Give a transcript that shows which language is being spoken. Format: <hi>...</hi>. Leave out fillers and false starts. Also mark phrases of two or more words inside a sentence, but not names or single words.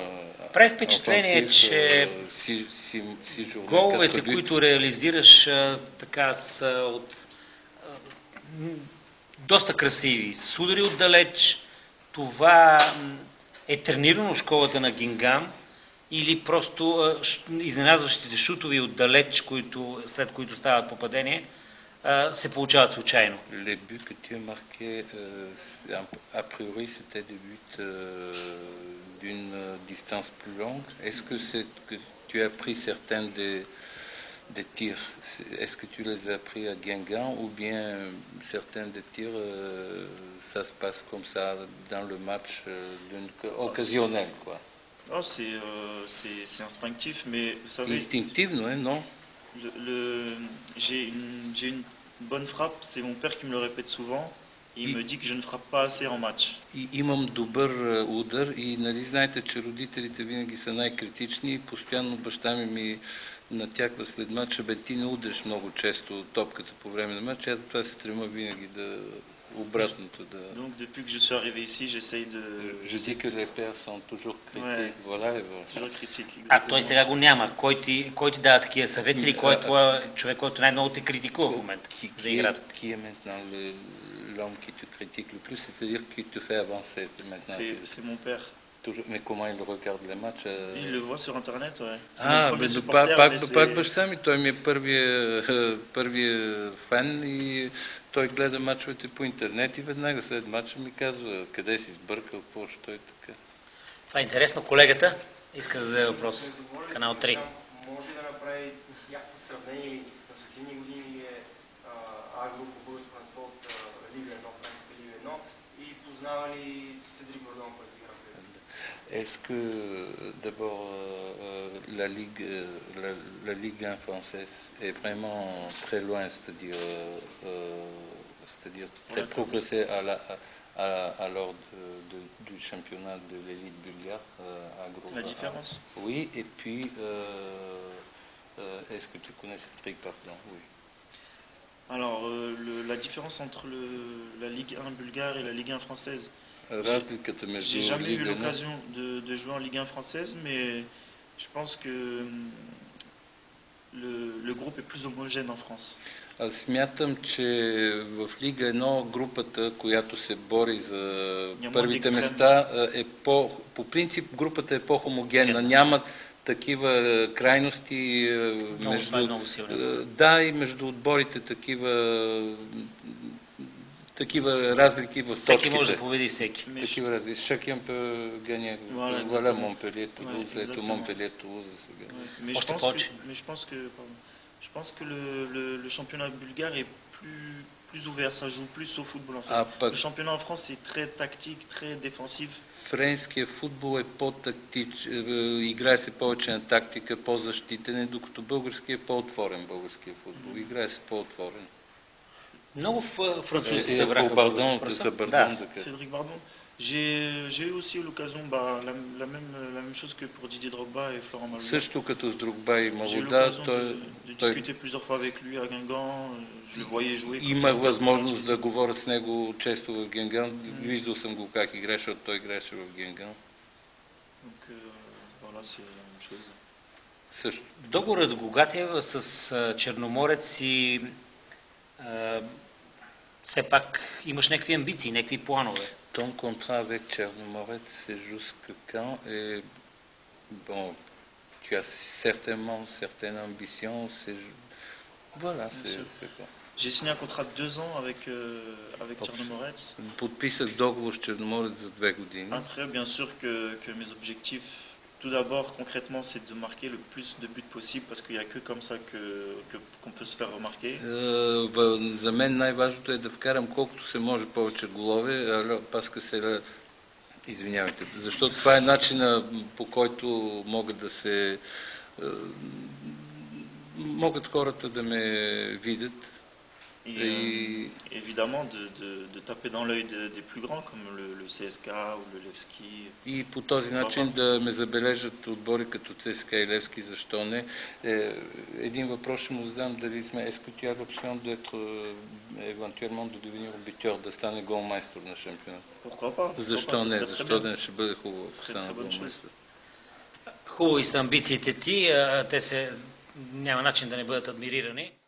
<bg>Прави впечатление, че головете, които реализираш, така са доста красиви. С удари отдалеч. Това е тренирано в школата на Гингам или просто изненадващите шутови отдалеч, след които стават попадение, се получават случайно.</bg> <fr>Les buts que tu as marqués, a priori, c'était des buts d'une distance plus longue. Est-ce que tu as pris certains des tirs? Est-ce que tu les as pris à Guingamp ou bien certains des tirs, ça se passe comme ça dans le match occasionnel, quoi? Oh, c'est instinctif, mais vous savez... Instinctivement, non? J'ai une bonne frappe, c'est mon père qui me le répète souvent. Il me dit que je ne frappe pas assez en match.</fr> <bg>Имам добър удар и нали знаете, че родителите винаги са най-критични и постоянно баща ми натяква след матча, бе ти не удреш много често топката по време на матча, аз затова се стрема винаги да обратното да...</bg> <fr>Donc depuis que je suis arrivé ici, j'essaye de... Je dis que les pères sont toujours critiques, voilà. Toujours critiques, exactement.</fr> <bg>А той сега го няма. Кой ти дава такива съвети или кой е твой човек, който най-много те критикува в момента за играта?</bg> <fr>Qui est maintenant l'homme qui te critique le plus, c'est-à-dire qui te fait avancer maintenant? C'est mon père. Mais comment il regarde les matchs? Il le voit sur internet, ouais.</fr> <bg>Пак баща ми, той ми е първия фен и той гледа мачовете по интернет и веднага след мача ми казва къде си сбъркал, какво ще той така. Това е интересно. Колегата иска да зададе въпрос. Канал 3. Може да направи някакво сравнение на светлини години А-група българско първенство от Лига 1, Френска Лига 1 и познава ли Седрик Гордон, който игра през?</bg> <fr>Est-ce que d'abord la Ligue 1 française est vraiment très loin, c'est-à-dire très progressée à l'heure du championnat de l'élite bulgare à gros. La différence? Oui, et puis est-ce que tu connais ce truc, pardon? Oui. Alors, la différence entre la Ligue 1 bulgare et la Ligue 1 française. J'ai jamais eu l'occasion de jouer en Ligue 1 française, mais je pense que le groupe est plus homogène en France.</fr> <bg>Аз смятам, че в Лига 1 групата, която се бори за първите места, по принцип групата е по-хомогенна. Няма такива крайности много силни. Да, и между отборите такива такива разлики в Всеки точките. може да победи всеки. Такива разлики.</bg> <fr>Chacun peut gagner. Voilà, Voilà exactement. Montpellier, Toulouse, Ouais,</fr> <bg>ето</bg> <fr>exactement.</fr> <bg>Montpellier, Toulouse сега.</bg> <fr>Ouais. Mais,</fr> <bg>Още</bg> <fr>je pense</fr> <bg>повече.</bg> <fr>que, mais je pense que le championnat bulgare est plus ouvert, ça joue plus au football en fait.</fr> <bg>А пък</bg> <fr>Le championnat en France est très tactique, très défensif.</fr> <bg>френския футбол е играе се повече на тактика, по-защитен, докато българския е по-отворен българския футбол. Играе се по-отворен. Много французи се събраха. Бардон, за Бардон да кажа. Cédric Bardon.</bg> <fr>J'ai eu aussi l'occasion, la même chose que pour Didier Drogba et Florent Malouda.</fr> <bg>Също като с Drogba и</bg> <fr>J'ai eu</fr> <bg>Малуда,</bg> <fr>l'occasion de discuter plusieurs fois avec lui à Guingamp. Je le voyais jouer.</fr> <bg>Имах възможност да говоря с него често в Генган. Виждал съм го как играе, защото той играеше в Генган.</bg> <fr>Donc voilà, c'est la même chose.</fr> <bg>Също. Договорът Гогатев с Черноморец и все пак имаш някакви амбиции, някакви планове.</bg> <fr>Ton contrat avec Черноморец, c'est jusque quand? Et bon, tu as certainement certaines ambitions. Voilà, c'est quoi. J'ai signé un contrat de 2 ans avec Черноморец.</fr> <bg>Подписах договор с Черноморец за 2 години.</bg> <fr>Après, bien sûr que mes objectifs, tout d'abord, concrètement, c'est de marquer le plus de buts possible parce qu'il n'y a que comme ça qu'on peut se faire remarquer.</fr> <bg>За мен най-важното е да вкарам колкото се може повече голове, извинявайте, защото това е начина, по който могат хората да ме видят.</bg> <fr>Et évidemment de taper dans l'œil des plus grands comme le CSK ou le Levski.</fr> <bg>И по този начин да ме забележат отбори като ЦСКА и Левски, защо не. Един въпрос ще му задам, дали сме</bg> <fr>est-ce que tu as l'option d'être éventuellement de devenir buteur,</fr> <bg>да стане голмайстор на шампионата?</bg> <fr>Pourquoi pas?</fr> <bg>Защо не? Защо да не ще бъде хубаво да стане голмайстор? Хубави са амбициите ти, няма начин да не бъдат адмирирани.</bg>